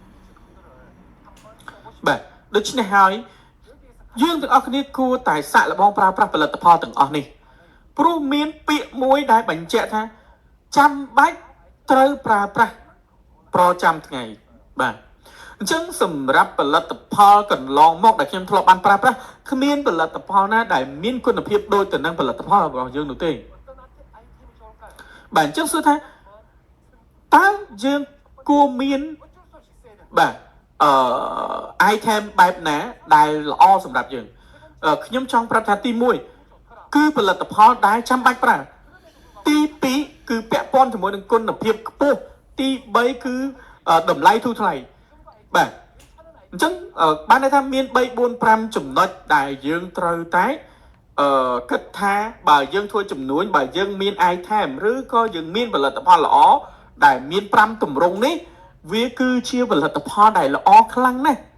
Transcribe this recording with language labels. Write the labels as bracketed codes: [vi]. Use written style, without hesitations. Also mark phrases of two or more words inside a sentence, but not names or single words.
[km] បាទដូច្នេះហើយយើងទាំងអស់គ្នាគួរតែសាកល្បងប្រើប្រាស់ផលិតផលទាំងអស់នេះព្រោះមានពាក្យមួយដែលបញ្ជាក់ថាចាំបាច់ត្រូវប្រើប្រាស់ប្រចាំថ្ងៃបាទអញ្ចឹងសម្រាប់ផលិតផលកន្លងមកដែលខ្ញុំធ្លាប់បានប្រើប្រាស់គ្មានផលិតផលណាដែលមានគុណភាពដូចទៅនឹងផលិតផលរបស់យើងនោះទេ [ko] 어떤 아이템이 좋을까요? [km] បាទអញ្ចឹងសួរថាតើយើងគួរមាន [ko] 어쩔 수 없이 써야 된다. [km] បាទitem បែបណាដែលល្អសម្រាប់យើងខ្ញុំចង់ប្រាប់ថាទី1គឺផលិតផលដែលចាំបាច់ ប្រើទី2គឺពាក់ព័ន្ធជាមួយនឹងគុណភាពខ្ពស់ទី3គឺតម្លៃធូរថ្លៃបាទអញ្ចឹងបានន័យថាមាន3 4 5ចំណុចដែលយើងត្រូវតែគិតថាបើយើងធ្វើចំនួនបើយើងមាន item ឬក៏យើងមានផលិតផលល្អដែលមាន5ទម្រង់នេះវាគឺជាផលិតផលដែលល្អខ្លាំងណាស់